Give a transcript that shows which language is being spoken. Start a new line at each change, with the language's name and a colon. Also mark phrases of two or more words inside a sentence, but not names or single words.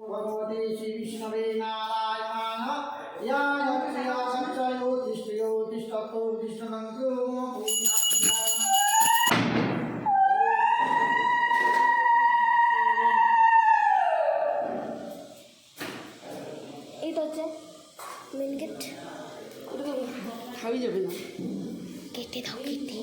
Sanskrit: भगवते श्री विष्णवे नारायणाय याय प्रियाय तिष्ठतो तिष्ठनंतो
Bangla: এই তো হচ্ছে
English: main gate.
Bangla: খাওয়াই যাবে না, কেটে দাও, কেটে